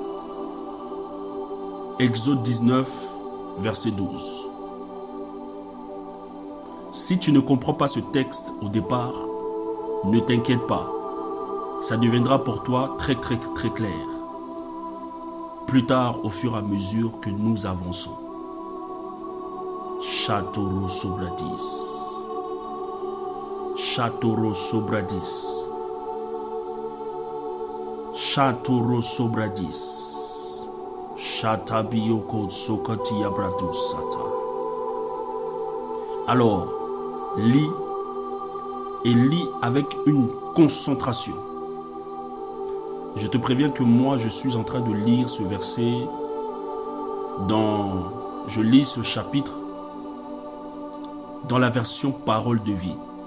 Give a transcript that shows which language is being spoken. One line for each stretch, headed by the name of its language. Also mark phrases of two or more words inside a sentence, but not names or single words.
French: Exode 19, verset 12. Si tu ne comprends pas ce texte au départ, ne t'inquiète pas. Ça deviendra pour toi très clair. Plus tard, au fur et à mesure que nous avançons. Chatoro Sobradis. Chatoro Sobradis. Chatoro Sobradis. Chatabioko Sokoti Abratus Sata. Alors, lis et lis avec une concentration. Je te préviens que moi, je suis en train de lire ce verset je lis ce chapitre dans la version Parole de vie.